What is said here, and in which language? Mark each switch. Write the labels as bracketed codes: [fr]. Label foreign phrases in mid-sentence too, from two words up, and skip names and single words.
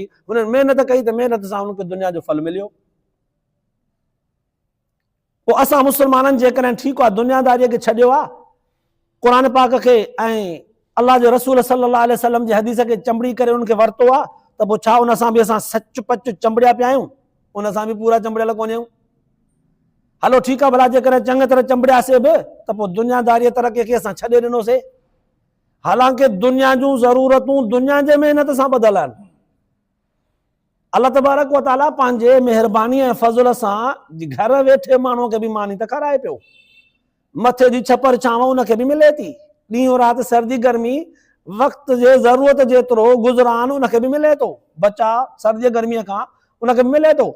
[sd] हुननि महिनत कई त महिनत सां हुनखे दुनिया जो फल मिलियो। पोइ असां मुस्लमाननि जेकॾहिं ठीकु आहे दुनियादारीअ खे छॾियो आहे, क़ुर पाक खे ऐं अलाह जो रसूल [ar] صلى الله عليه وسلم [sd] जी हदीस खे चंबड़ी करे उनखे वरितो आहे, त पोइ छा उन सां बि असां सच पच चंबड़िया पिया आहियूं? उन सां बि पूरा चंबड़ियल कोन आहियूं। हलो ठीकु आहे, भला जेकॾहिं चङी तरह चंबड़ियासीं बि त पोइ दुनियादारीअ तरक़ीअ खे असां छॾे ॾिनोसीं। हालांकि दुनिया जूं ज़रूरतूं दुनिया जे महिनत सां ॿधल आहिनि। अल्लाह [ar] تبارك وتعالى [sd] पंहिंजे महिरबानी ऐं फज़ल सां घर वेठे माण्हूअ खे बि मानी त खाराए पियो। मथे जी छपर छांव उनखे बि मिले थी, ॾींहों राति सर्दी गर्मी वक़्त जे ज़रूरत जेतिरो गुज़रान उनखे बि मिले थो, बचा सर्दी गर्मीअ खां उनखे बि मिले थो।